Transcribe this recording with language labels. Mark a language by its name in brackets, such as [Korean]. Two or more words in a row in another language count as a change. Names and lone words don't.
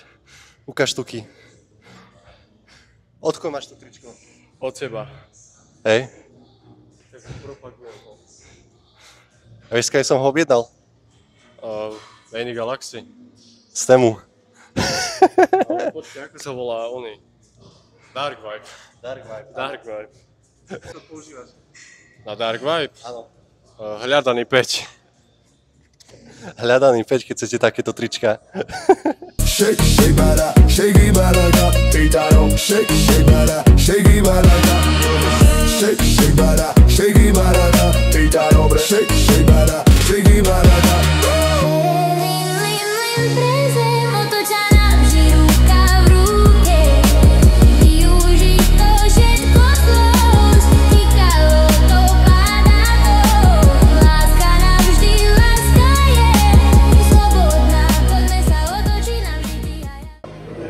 [Slovak] Ukáž tuky. Od koho máš to tričko? Od teba. Hej. Tak propagujem ho. A vieš, keď som ho objednal? Many Galaxy. Z Temu. Ale počkaj, ako sa volá oný? Dark Vibe. Dark Vibe. Dark Vibe. To používaš? Na Dark Vibe? Áno. Hľadaný 5. Hľadaný 5, keď chcete takéto trička. [English] Shake, shake, bada, shake it, bada, da. Italo, shake, shake, bada, shake it, bada, da. Shake, shake, bada, shake it, bada, da. Italo, shake, shake, bada, shake it, bada, da. [Slovak] Mlyn, mlyn pre zem, otoč sa navždy ruka v ruke. Využij to všetko zlosť, týkalo to, padá to. Láska navždy, láska je slobodná, poďme sa otočiť navždy, ty a ja.